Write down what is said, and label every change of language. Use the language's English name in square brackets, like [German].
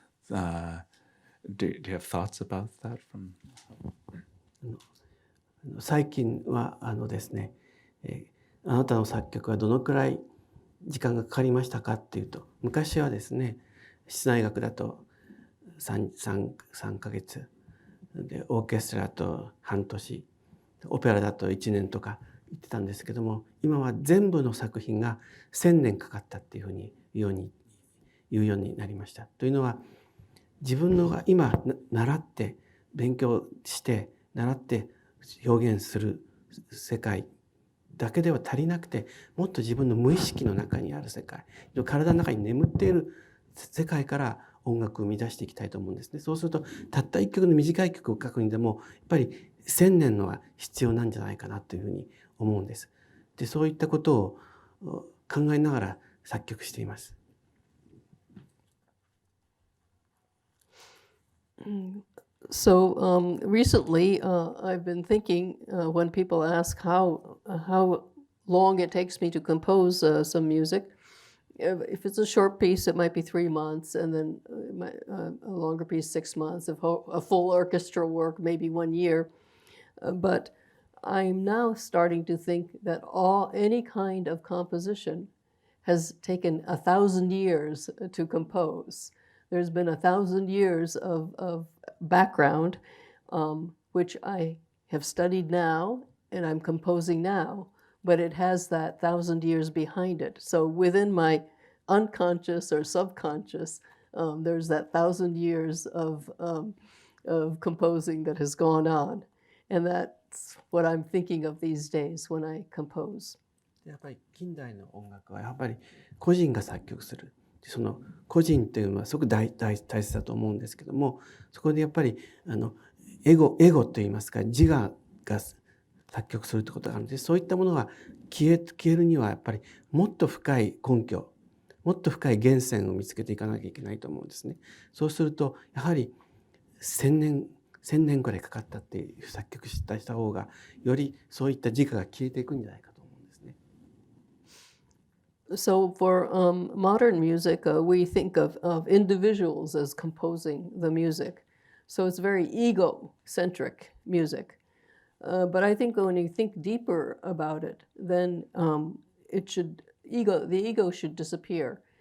[English] Do you have thoughts about that? [Japanese] 最近はですね、あなたの作曲はどのくらい時間がかかりましたかっていうと、昔はですね、室内楽だと3ヶ月で、オーケストラだと半年、オペラだと1年とか、言ってたんですけども、今は全部の作品が1000年かかったっていうふうに言うようになりました。というのは、自分のが今習って勉強して習って表現する世界だけでは足りなくて、もっと自分の無意識の中にある世界、体の中に眠っている世界から音楽を生み出していきたいと思うんですね。そうするとたった一曲の短い曲を書くにでもやっぱり1000年のは必要なんじゃないかなというふうに思うんです。で、そういったことを考えながら作曲しています。 [English] So recently, I've been thinking when people ask how long it takes me to compose some music. If it's a short piece, it might be 3 months, and then a longer piece, 6 months. If a full orchestra work, maybe 1 year. But I'm now starting to think that any kind of composition has taken 1,000 years to compose. There's been 1,000 years of background, which I have studied now and I'm composing now, but it has that 1,000 years behind it. So within my unconscious or subconscious, there's that 1,000 years of composing that has gone on. And that's what I'm thinking of these days when I compose. [Japanese] やっぱり近代の音楽はやっぱり個人が作曲する。その個人というのはすごく大切だと思うんですけども、そこでやっぱりエゴといいますか、自我が作曲するということがあるので、そういったものが消えるにはやっぱりもっと深い根拠、もっと深い源泉を見つけていかなきゃいけないと思うんですね。そうするとやはり1000年くらいかかったっていう作曲した方がよりそういった自我が消えていくんじゃないかと思うんですね。 [English] So for modern music, we think of individuals as composing the music. So it's very ego-centric music. But I think when you think deeper about it, then the ego should disappear.